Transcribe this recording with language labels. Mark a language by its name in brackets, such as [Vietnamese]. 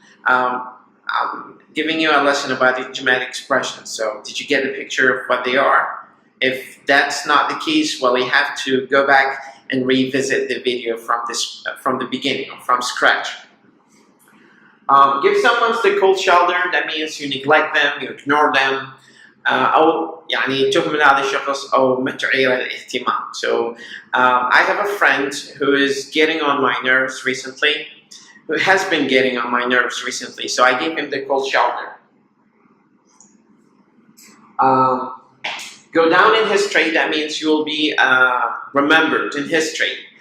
[English] I'm giving you a lesson about idiomatic expressions. So did you get the picture of what they are? If that's not the case, well, you have to go back and revisit the video from the beginning or from scratch. Give someone the cold shoulder. That means you neglect them, you ignore them, [Arabic] أو يعني تهمل هذا الشخص أو ما تعير الاهتمام. [English] So I have a friend who is getting on my nerves recently, who has been getting on my nerves recently. So I gave him the cold shoulder. Go down in history. That means you will be remembered in history.